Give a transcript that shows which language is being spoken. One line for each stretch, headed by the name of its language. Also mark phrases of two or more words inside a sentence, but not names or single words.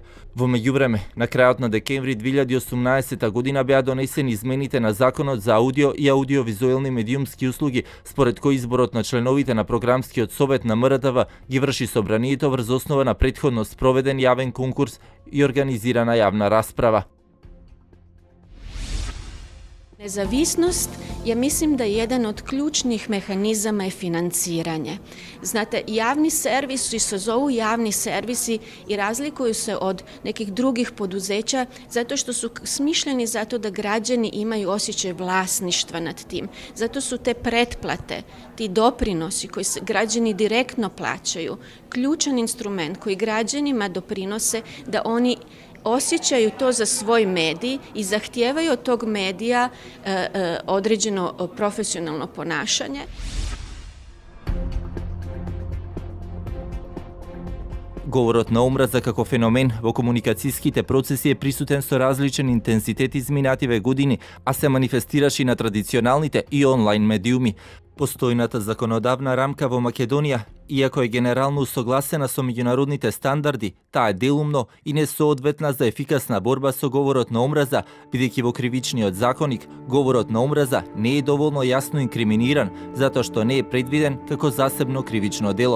Macedonian: Во меѓувреме, на крајот на декември 2018 година беа донесени измените на Законот за аудио и аудиовизуелни медиумски услуги, според кој изборот на членовите на програмскиот совет на МРТВ ги врши собранието врз основа на претходно спроведен јавен конкурс и организирана јавна расправа.
Croatian: Nezavisnost, ja mislim da jedan od ključnih mehanizama je financiranje. Znate, javni servisi se zovu javni servisi i razlikuju se od nekih drugih poduzeća zato što su smišljeni zato da građani imaju osjećaj vlasništva nad tim. Zato su te pretplate, ti doprinosi koji se građani direktno plaćaju, ključan instrument koji građanima doprinose da oni osjećaju to za svoj medij i zahtijevaju od tog medija određeno profesionalno ponašanje.
Macedonian: Говорот на омраза како феномен во комуникацијските процеси е присутен со различен интензитет изминативе години, а се манифестираше и на традиционалните и онлайн медиуми. Постојната законодавна рамка во Македонија, иако е генерално усогласена со меѓународните стандарди, таа е делумно и несоодветна за ефикасна борба со говорот на омраза, бидејќи во кривичниот законник говорот на омраза не е доволно јасно инкриминиран, затоа што не е предвиден како засебно кривично дело.